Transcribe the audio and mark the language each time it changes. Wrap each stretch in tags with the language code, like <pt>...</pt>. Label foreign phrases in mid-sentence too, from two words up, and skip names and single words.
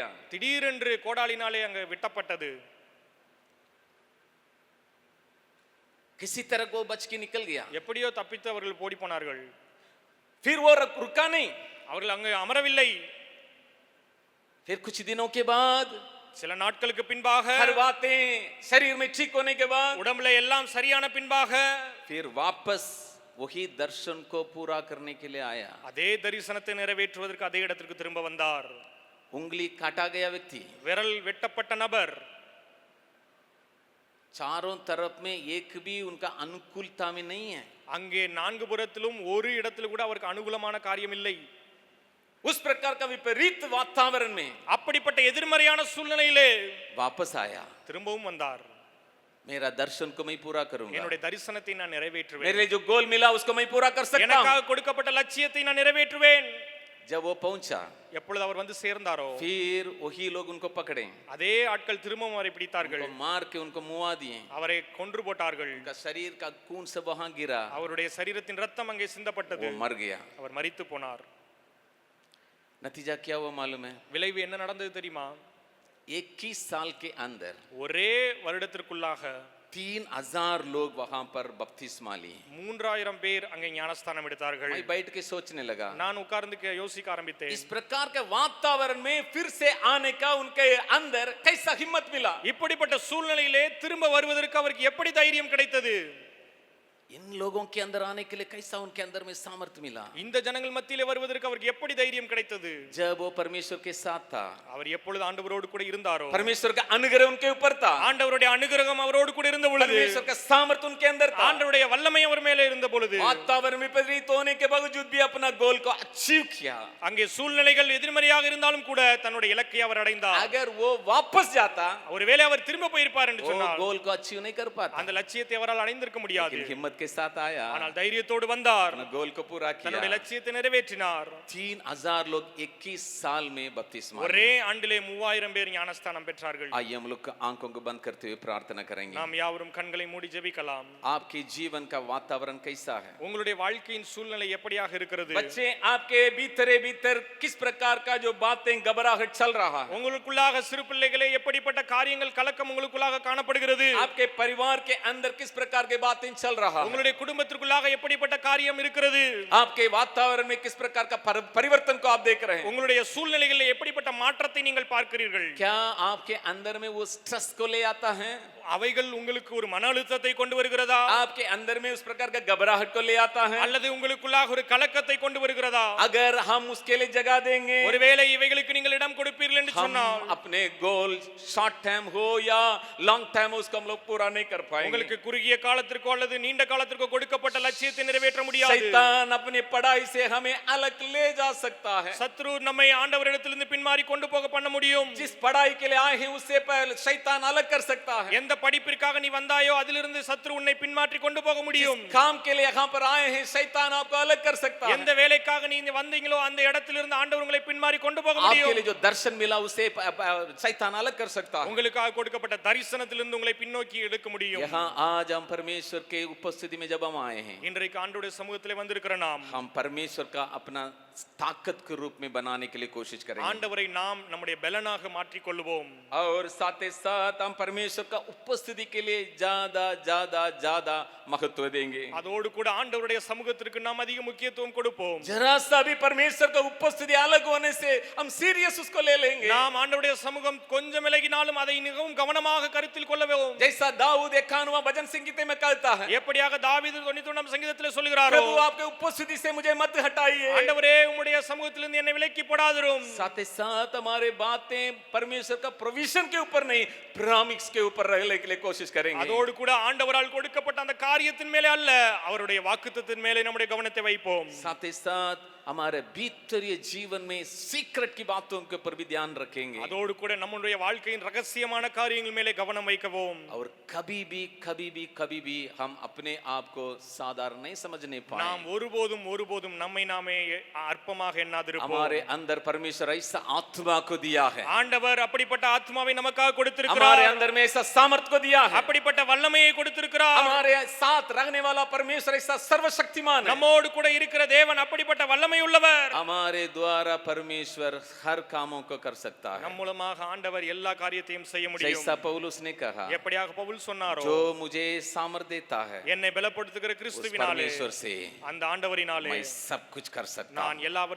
<ta>திடீரென்று கோடாலினாலே அங்க வெட்டப்பட்டது.</ta> <hi>किसी तरह को बच के निकल गया.</hi> <ta>எப்படியோ தப்பித்து அவர்கள் ஓடி போனார்கள்.</ta> <hi>फिर वो रुका नहीं.</hi> <ta>அவர்கள் அங்கே அமரவில்லை.</ta> <hi>फिर कुछ दिनों के बाद</hi> <ta>சில நாட்களுக்கு பின்பாக</ta> <hi>हर बातें शरीर में ठीक होने के बाद</hi> <ta>உடம்புல எல்லாம் சரியான பின்பாக</ta> <hi>फिर वापस वही दर्शन को पूरा करने के लिए आया.</hi> <ta>அதே தரிசனத்தை நிறைவேற்றுவதற்கு அதே இடத்திற்கு திரும்ப வந்தார்.</ta> <hi>उंगली काटा गया व्यक्ति,</hi> <ta>விரல் வெட்டப்பட்ட நபர்,</ta> <hi>चारों तरफ में एक भी उनका अनुकूलता में नहीं है.</hi> <ta>அங்கே நான்கு புறத்திலும் ஒரு இடத்தில் கூட அவருக்கு அனுகூலமான காரியம் இல்லை.</ta> <hi>उस प्रकार का विपरीत वातावरण में</hi> <ta>அப்படிப்பட்ட எதிர்மறையான சூழ்நிலையிலே</ta> <hi>वापस आया.</hi> <ta>திரும்பவும் வந்தார்.</ta> <hi>मेरा दर्शन को मैं पूरा करूंगा.</hi> <ta>என்னுடைய தரிசனத்தை நான் நிறைவேற்றுவேன்.</ta> <hi>मेरे लिए जो गोल मिला उसको मैं पूरा कर सकता हूं.</hi> <ta>எனக்காக கொடுக்கப்பட்ட லட்சியத்தை நான் நிறைவேற்றுவேன்.</ta> <hi>जब वो पहुंचा,</hi> <ta>எப்பொழுது அவர் வந்து சேர்ந்தாரோ,</ta> <hi>फिर वही लोग उनको पकड़े,</hi> <ta>அதே ஆட்கள் திரும்பவும் அவரை பிடித்தார்கள்.</ta> <hi>उनको मार के उनको मुआ दिए.</hi> <ta>அவரை கொன்று போட்டார்கள்.</ta> <hi>उनका शरीर का खून सब वहां गिरा.</hi> <ta>அவருடைய சரீரத்தின் ரத்தம் அங்கே சிந்தப்பட்டது.</ta> <hi>वो मर गया.</hi> <ta>அவர் மரித்து போனார்.</ta> <hi>नतीजा क्या हुआ मालूम है?</hi> <ta>விளைவு என்ன நடந்தது தெரியுமா?</ta> <hi>21 साल के अंदर</hi> <ta>ஒரே வருடத்திற்குள்ளாக</ta> <hi>3000 लोग वहां पर बपतिस्मा लिए.</hi> <ta>3000 பேர் அங்கே ஞானஸ்தானம் எடுத்தார்கள்.</ta> <hi>मैं बैठ के सोचने लगा,</hi> <ta>நான் उட்கார்ந்து யோசிக்க आरंभिத்தேன்.</ta> <hi>इस प्रकार के वातावरण में फिर से आने का उनके अंदर कैसा हिम्मत मिला?</hi> <ta>இப்படிப்பட்ட சூழ்நிலையிலே திரும்ப வருவதற்கு அவருக்கு எப்படி தைரியம் கிடைத்தது?</ta> <hi>इन लोगों के अंदर आने के लिए कैसा उनके अंदर में सामर्थ्य मिला?</hi> <ta>இந்த ஜனங்கள் மத்தியிலே வருவதற்கு அவருக்கு எப்படி தைரியம் கிடைத்தது?</ta> <hi>जब वो परमेश्वर के साथ था,</hi> <ta>அவர் எப்பொழுது ஆண்டவரோடு கூட இருந்தாரோ,</ta> <hi>परमेश्वर का अनुग्रह उनके ऊपर था,</hi> <ta>ஆண்டவருடைய அனுகிரகம் அவரோடு கூட இருந்த பொழுது,</ta> <hi>परमेश्वर का सामर्थ्य उनके अंदर था,</hi> <ta>ஆண்டவருடைய வல்லமை அவர் மேலே இருந்த பொழுது,</ta> <hi>वातावरण विपरीत होने के बावजूद भी अपना गोल को अचीव किया।</hi> <ta>அங்கே சூழ்நிலைகள் எதிர்மறையாக இருந்தாலும் கூட தன்னுடைய இலக்கை அவர் அடைந்தார்.</ta> <hi>अगर वो वापस जाता,</hi> <ta>ஒருவேளை அவர் திரும்ப போயிருப்பார் என்று</ta> <hi>वो</hi> <ta>சொன்னால்</ta> <hi>गोल को अचीव नहीं कर पाता,</hi> <ta>அந்த லட்சியத்தை அவரால் அடைந்திருக்க முடியாது.</ta> <hi>लेकिन हिम्मत के साथ आया,</hi> <ta>ஆனால் தைரியத்தோடு வந்தார்,</ta> <hi>अपना गोल को पूरा</hi> <ta>தன்னுடைய</ta> <hi>किया।</hi> <ta>லட்சியத்தை நிறைவேற்றினார்.</ta> <hi>3000 लोग 21 साल में बपतिस्मा लिए।</hi> <ta>ஒரே ஆண்டிலே 3000 பேர் ஞானஸ்தானம் பெற்றார்கள்.</ta> <hi>आइए हम लोग आंखों को बंद करते हुए प्रार्थना करेंगे।</hi> <ta>நாம் யாவரும் கண்களை மூடி ஜெபிக்கலாம்.</ta> <hi>आपके जीवन का वातावरण कैसा है?</hi> <ta>உங்களுடைய வாழ்க்கையின் சூழ்நிலை எப்படியாக இருக்கிறது?</ta> <hi>बच्चे, आपके भीतर किस प्रकार का जो बातें घबराहट चल रहा है?</hi> <ta>உங்களுக்குள்ளாக சிறு பிள்ளைகளே எப்படிப்பட்ட காரியங்கள் கலக்கம் உங்களுக்குள்ளாக காணப்படுகிறது?</ta> <hi>आपके परिवार के अंदर किस प्रकार के बातें चल रहा है?</hi> <ta>உங்களுடைய குடும்பத்திற்குள்ளாக எப்படிப்பட்ட காரியம் இருக்கிறது?</ta> <hi>आपके वातावरण में किस प्रकार का परिवर्तन को आप देख रहे हैं?</hi> <ta>உங்களுடைய சூழ்நிலைகளில் எப்படிப்பட்ட மாற்றத்தை நீங்கள் பார்க்கிறீர்கள்?</ta> <hi>क्या आपके अंदर में वो स्ट्रेस को ले आता है?</hi> <ta>அவைகள் உங்களுக்கு ஒரு மன அழுத்தத்தை கொண்டு வருகிறதா?</ta> <hi>आपके अंदर में उस प्रकार का घबराहट को ले आता है?</hi> <ta>அல்லது உங்களுக்குள்ளாக ஒரு கலக்கத்தை கொண்டு வருகிறதா?</ta> <hi>अगर हम उसके लिए जगह देंगे,</hi> <ta>ஒருவேளை இவைகளுக்கு நீங்கள் இடம் கொடுப்பீர்கள் என்று</ta> <hi>हम</hi> <ta>சொன்னால்</ta> <hi>अपने गोल</hi> <en>short time</en> <hi>हो या</hi> <en>long time</en> <hi>हो, उसको हम लोग पूरा नहीं कर पाएंगे।</hi> <ta>உங்களுக்கு குறுகிய காலத்திற்கோ அல்லது நீண்ட காலத்திற்கோ கொடுக்கப்பட்ட லட்சியத்தை நிறைவேற்ற முடியாது.</ta> <hi>शैतान अपनी पढ़ाई से हमें अलग ले जा सकता है।</hi> <ta>சத்ரு நம்மை ஆண்டவரிடத்திலிருந்து பின்மாறி கொண்டு போக பண்ண முடியும்.</ta> <hi>जिस पढ़ाई के लिए आए हैं उससे पहले शैतान अलग कर सकता है।</hi> <ta>எந்த படிப்பிற்காக நீ வந்தாயோ அதிலிருந்து சத்ரு உன்னை பின்மாற்றி கொண்டு போக முடியும்.</ta> <hi>जिस काम के लिए यहाँ पर आए हैं शैतान आपको अलग कर सकता है।</hi> <ta>எந்த வேலைக்காக நீ வந்தீங்களோ அந்த இடத்திலிருந்து ஆண்டவர் உங்களை பின்மாறி கொண்டு போக</ta> <hi>आपके</hi> <ta>முடியும்.</ta> <hi>लिए जो दर्शन मिला उसे शैतान अलग कर सकता है।</hi> <ta>உங்களுக்காக கொடுக்கப்பட்ட தரிசனத்திலிருந்து உங்களை பின்னோக்கி எடுக்க முடியும்.</ta> <hi>यहाँ आज हम परमेश्वर के उपस्थिति में जब हम आए हैं,</hi> <ta>இன்றைக்கு ஆண்டவருடைய சமூகத்திலே வந்திருக்கிற நாம்</ta> <hi>हम परमेश्वर का अपना ताकत के रूप में बनाने के लिए कोशिश करेंगे,</hi> <ta>ஆண்டவரை நாம் நம்முடைய பலனாக மாற்றிக் கொள்வோம்.</ta> <hi>और साथ ही साथ हम परमेश्वर का उपस्थिति के लिए ज्यादा ज्यादा ज्यादा महत्व देंगे।</hi> <ta>அதோடு கூட ஆண்டவருடைய சமூகத்திற்கு நாம் அதிக முக்கியத்துவம் கொடுப்போம்.</ta> <hi>जरा सा भी परमेश्वर का उपस्थिति अलग होने से हम सीरियस उसको ले लेंगे।</hi> <ta>நாம் ஆண்டவருடைய சமூகம் கொஞ்சம் விலகினாலும் அதை மிகவும் கவனமாக கருத்தில் கொள்ளவும்.</ta> <hi>जैसा दाऊद 91 भजन संगीत में कहता है,</hi> <ta>எப்படியாக தாவீது 91 சங்கீதத்திலே சொல்கிறாரோ,</ta> <hi>प्रभु आपके उपस्थिति से मुझे मत हटाइए।</hi> <ta>ஆண்டவரே உம்முடைய சமூகத்திலிருந்து என்னை விலக்கி போடாதிரும்.</ta> <hi>साथ ही साथ हमारे बातें परमेश्वर का प्रोविजन के ऊपर नहीं, प्रॉमिस के ऊपर रहने के लिए कोशिश करेंगे।</hi> <ta>அதோடு கூட ஆண்டவரால் கொடுக்கப்பட்ட அந்த காரியத்தின் மேலே அல்ல, அவருடைய வாக்குத்தத்தத்தின் மேலே நம்முடைய கவனத்தை வைப்போம்.</ta> <hi>साथ ही साथ हमारे भीतरीय जीवन में सीक्रेट की बातों के ऊपर भी ध्यान रखेंगे,</hi> <ta>அதோடு கூட நம்முடைய வாழ்க்கையின் ரகசியமான காரியங்கள் மேலே கவனம் வைக்கவும்.</ta> <hi>और कभी भी हम अपने आप को साधारण नहीं समझने पाए।</hi> <ta>நாம் ஒருபோதும் நம்மை நாமே அற்பமாக எண்ணாதிருப்போம்.</ta> <hi>हमारे अंदर परमेश्वर ऐसा आत्मा को दिया है,</hi> <ta>ஆண்டவர் அப்படிப்பட்ட ஆத்மாவை நமக்காக</ta> <hi>हमारे</hi> <ta>கொடுத்திருக்கிறார்.</ta> <hi>अंदर में ऐसा सामर्थ्य को दिया है,</hi> <ta>அப்படிப்பட்ட வல்லமையை கொடுத்திருக்கிறார்.</ta> <hi>हमारे साथ रहने वाला परमेश्वर ऐसा सर्वशक्तिमान है,</hi> <ta>நம்மோடு கூட இருக்கிற தேவன் அப்படிப்பட்ட வல்லமை உள்ளவர்.</ta> <hi>हमारे द्वारा परमेश्वर हर कामों को कर सकता है।</hi> <ta>நம் மூலமாக ஆண்டவர் எல்லா காரியத்தையும் செய்ய முடியும்.</ta> <hi>जैसा पौलुस ने कहा,</hi> <ta>எப்படியாக பவுல் சொன்னாரோ,</ta> <hi>जो मुझे सामर्थ्य देता है</hi> <ta>என்னை பலப்படுத்துகிற</ta> <hi>उस</hi> <ta>கிறிஸ்துவினாலே,</ta> <hi>परमेश्वर से</hi> <ta>அந்த ஆண்டவரினாலே</ta> <hi>मैं सब कुछ कर सकता हूं।</hi>